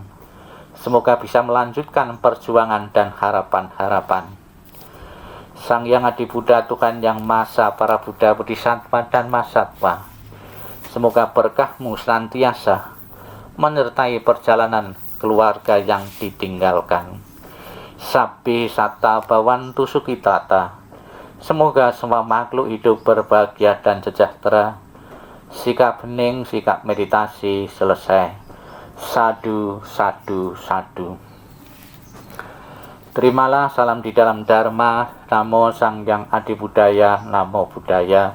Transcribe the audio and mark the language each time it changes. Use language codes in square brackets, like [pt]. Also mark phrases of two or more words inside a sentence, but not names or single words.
[id] Semoga bisa melanjutkan perjuangan dan harapan-harapan. Sang Yang Adi Buddha, Tuhan Yang Maha Esa, para Buddha, Bodhisattva, dan Mahasatwa, semoga berkah-Mu senantiasa menyertai perjalanan keluarga yang ditinggalkan. [pi] Sabbe satta bhavantu sukhitata. [id] Semoga semua makhluk hidup berbahagia dan sejahtera. Sikap hening, sikap meditasi selesai. [pi] Sadu, sadu, sadu. [id] Terimalah salam di dalam Dharma. [pi] Namo Sang Yang Adi Buddhaya, Namo Buddhaya.